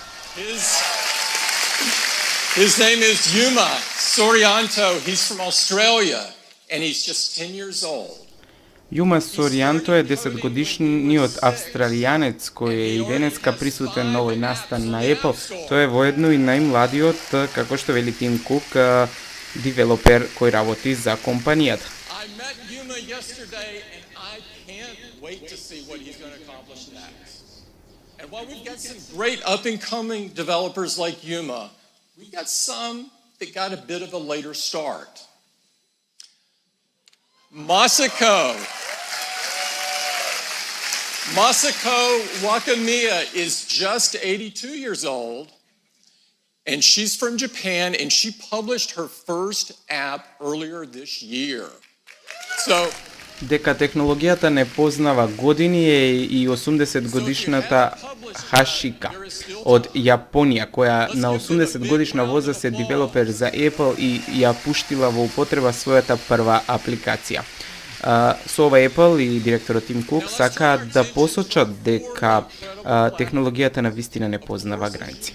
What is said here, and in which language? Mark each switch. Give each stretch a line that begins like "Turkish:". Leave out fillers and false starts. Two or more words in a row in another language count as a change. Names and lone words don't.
English: His name is Yuma Sorianto. He's from Australia, and he's just 10 years old.
Macedonian: Јума Соријанто е 10-годишниот австралијанец кој е и денеска присутен на овој настан на Apple. Тој е воедно и најмладиот, како што вели Тим Кук, девелопер кој работи за компанијата.
English: I met Yuma yesterday and I can't wait to see what he's going to accomplish next. And while we've got some great up-and-coming developers like Yuma, we've got some that got a bit of a later start. Masako Wakamiya is just 82 years old, and she's from Japan, and she published her first app earlier this year. So,
Macedonian: Дека технологијата не познава години е и 80-годишната Хашика од Јапонија, која на 80-годишна возраст е девелопер за Apple и ја пуштила во употреба својата прва апликација. Со ова Apple и директорот Тим Кук сакаат да посочат дека технологијата на вистина не познава граници.